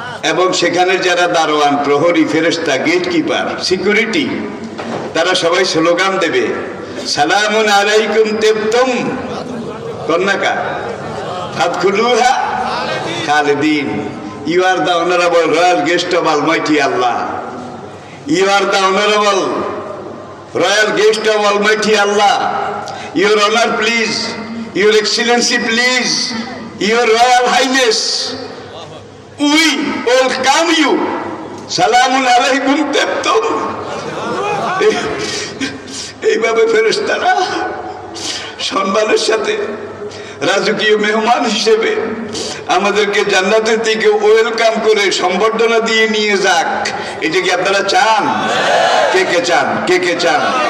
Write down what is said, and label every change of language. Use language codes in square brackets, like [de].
[bn] এবং সেখানে যারা দারোয়ান, প্রহরী, ফেরেশতা, গেটকিপার, সিকিউরিটি, তারা সবাই স্লোগান দেবে, [ar] সালামুন আলাইকুম তিবতুম কন্নাকা ফাদখুলুহা খালিদিন। [en] You are the honourable royal guest of almighty Allah. You are the honorable royal guest of Almighty Allah. Your honor, please. Your excellency, please. Your royal highness, we welcome you. [ar] Salamun alaykum tibtum. [bn] এইভাবে ফেরেশতারা সম্মানের সাথে রাজকীয় মেহমান হিসেবে আমাদেরকে জান্নাতের দিকে ওয়েলকাম করে সম্বর্ধনা দিয়ে নিয়ে যাক। এটা কি আপনারা চান? কে কে চান? কে কে চান?